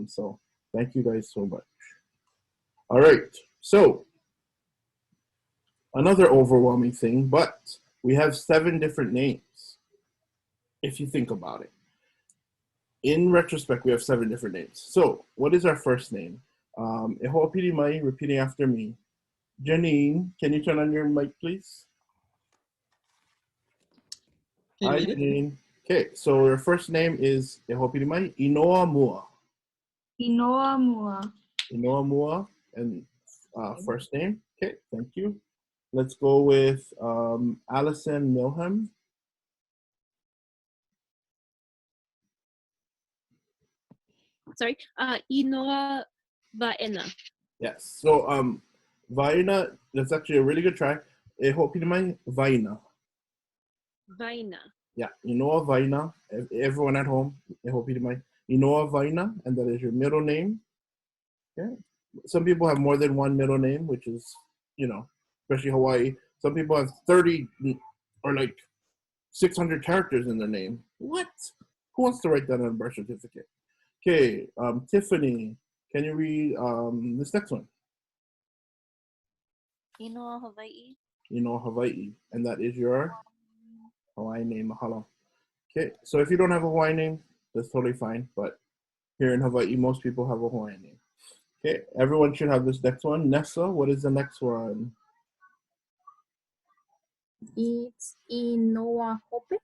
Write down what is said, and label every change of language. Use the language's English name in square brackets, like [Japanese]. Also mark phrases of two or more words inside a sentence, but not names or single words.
[English] So thank you guys so much. All right. So another overwhelming thing, but we have 7 different names. If you think about it. In retrospect, we have 7 different names. So what is our first name? [Hawaiian] E ho'opili mai, [English] repeating after me. Janine, can you turn on your mic, please? Hi, Janine. Okay, so your first name is [Hawaiian] Inoa Mua. Inoa Mua. Inoa Mua, [English] and first name. Okay, thank you. Let's go with Allison Milham. Sorry, [Hawaiian] Inoa Vaena. [English] Yes. So Vaina, that's actually a really good try. Vaina. Vaina. Yeah, [Hawaiian] Inoa Vaina. [English] Everyone at home, [Hawaiian] Inoa Vaina, [English] and that is your middle name. Okay. Some people have more than one middle name, which is, especially Hawaii. Some people have 30 or like 600 characters in their name. What? Who wants to write that on a birth certificate? Okay, Tiffany, can you read this next one? [Hawaiian] Inoa Hawaii. Inoa Hawaii, [English] and that is your Hawaiian name, Mahalo. Okay, so if you don't have a Hawaiian name, that's totally fine, but here in Hawaii, most people have a Hawaiian name. Okay, everyone should have this next one. Nessa, what is the next one? It's [Hawaiian] Inoa Hope.